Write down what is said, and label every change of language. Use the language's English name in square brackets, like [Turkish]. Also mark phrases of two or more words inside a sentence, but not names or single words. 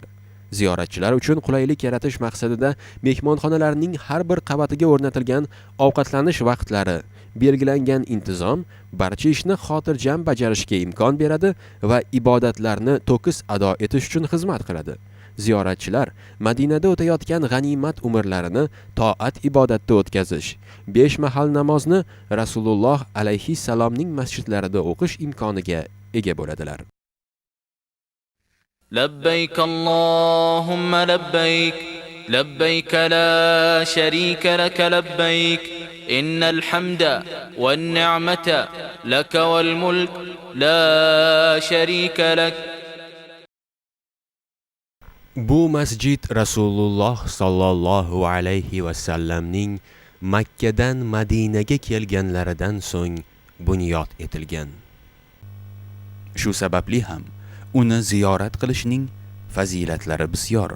[Uzbek] Ziyoratchilar uchun qulaylik yaratish maqsadida mehmonxonalarning har bir qavatiga o'rnatilgan ovqatlanish vaqtlari, belgilangan intizom barcha ishni xotirjam bajarishga imkon beradi va ibodatlarni to'kis ado etish uchun xizmat qiladi. Ziyoratchilar Madinada o'tayotgan g'animat umrlarini toat ibodatda o'tkazish, 5 mahal namozni Rasululloh [Arabic] alayhi salomning [Uzbek] masjidlarida o'qish imkoniga ega bo'ladilar. [Arabic] لبيك اللهم لبيك لبيك لا شريك لك لبيك إن الحمد والنعمة لك والملك لا شريك لك. [Uzbek] Bu masjid Rasululloh [Arabic] sallallohu alayhi va sallamning [Uzbek] Makkadan Madinaga kelganlaridan so'ng bunyod etilgan. Shu sababli ham uni ziyorat qilishning fazilatlari bisyor.